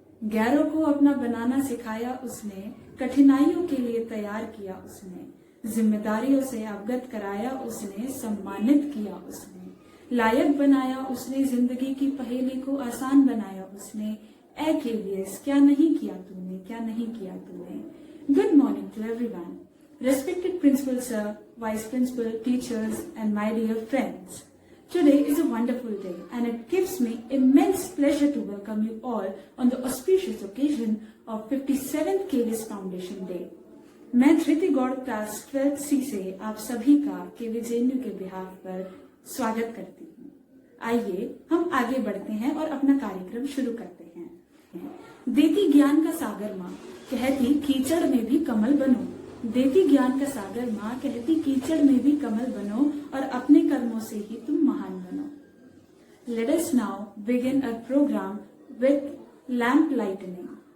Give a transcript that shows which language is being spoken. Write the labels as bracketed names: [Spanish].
[Hindi] गैरों को अपना बनाना सिखाया उसने, कठिनाइयों के लिए तैयार किया उसने। जिम्मेदारियों से अवगत कराया उसने, सम्मानित किया उसने। लायक बनाया उसने, जिंदगी की पहेली को आसान बनाया उसने। ए केवीएस, क्या नहीं किया तूने, क्या नहीं किया तूने। [English] Good morning to everyone. Respected Principal Sir, Vice Principal, teachers and my dear friends. Today is a wonderful day and it gives me immense pleasure to welcome you all on the auspicious occasion of 57th KVS Foundation Day. [Hindi] मैं धृति Gaur class 12th C से आप सभी का KVJNU के behalf पर स्वागत करती हूँ. आइए हम आगे बढ़ते हैं और अपना कार्यक्रम शुरू करते हैं. देती ज्ञान का सागर माँ, कहती कीचड़ में भी कमल बनो. देती ज्ञान का सागर माँ, कहती कीचड़ में भी कमल बनो और अपने कर्मों से ही तुम महान बनो. [English] Let us now begin our program with lamp lightening.